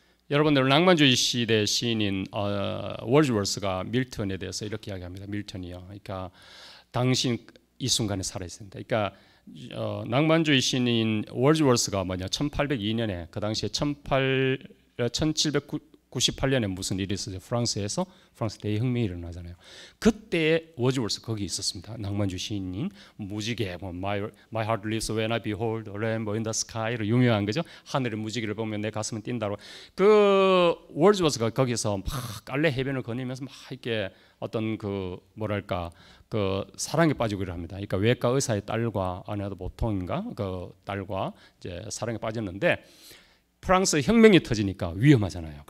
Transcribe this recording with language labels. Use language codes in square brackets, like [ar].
[ko] 여러분들 낭만주의 시대 시인인 월즈워스가 밀턴에 대해서 이렇게 이야기합니다. 밀턴이요. 그러니까 당신 이 순간에 살아 있습니다. 그러니까 낭만주의 시인인 월즈워스가 1802년에 그 당시에 1798년에 무슨 일이 있었죠. 프랑스 대혁명이 일어나잖아요. 그때 월즈워스 거기 있었습니다. 낭만주의 시인인 무지개 [en] My heart lives when I behold the rainbow in the sky [ko] 로 유명한 거죠. 하늘의 무지개를 보면 내 가슴은 뛴다고. 그 월즈워스가 거기서 막 깔레 해변을 거니면서 막 이렇게 어떤 그 뭐랄까 그 사랑에 빠지고 합니다. 그러니까 외과 의사의 딸과 아내도 보통인가 그 딸과 이제 사랑에 빠졌는데 프랑스 혁명이 터지니까 위험하잖아요.